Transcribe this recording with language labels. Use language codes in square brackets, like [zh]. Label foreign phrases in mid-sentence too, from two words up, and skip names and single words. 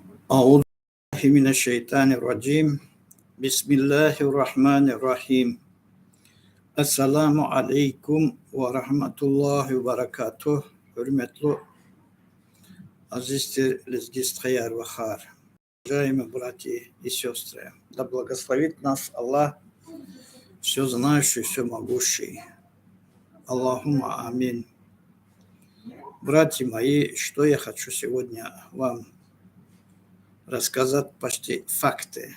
[ar] أعوذ بالله من الشيطان الرجيم بسم الله الرحمن الرحيم السلام عليكم و رحمة الله و بركاته. [tr] Hürmetli aziz [lez] лезгистрияр вахар. [ru] Уважаемые братья и сестры, да благословит нас Аллах, все знающий, все могущий. [ar] اللهم آمين. [ru] Братья мои, что я хочу сегодня вам рассказать почти факты.